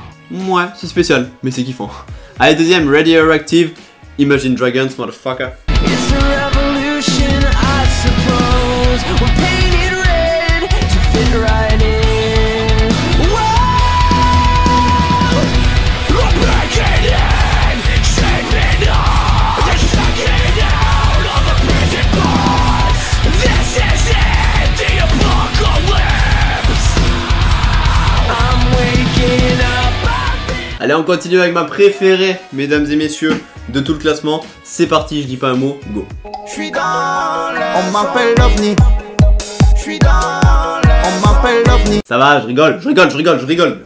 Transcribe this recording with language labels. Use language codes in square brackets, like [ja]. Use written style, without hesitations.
[fr] Ouais, c'est spécial, mais c'est kiffant. Allez, deuxième, Radioactive, Imagine Dragons, motherfucker. [en] It's a revolution, I suppose. We're painted red to fit right in. Whoa! We're breaking in, shaping up, they're sucking out all the prison bars. This is it, the apocalypse. I'm waking up. [fr] Allez, on continue avec ma préférée, mesdames et messieurs, de tout le classement. C'est parti, je dis pas un mot, go. J'suis dans l'air, on m'appelle l'OVNI. J'suis dans l'air, on m'appelle l'OVNI. Ça va, je rigole.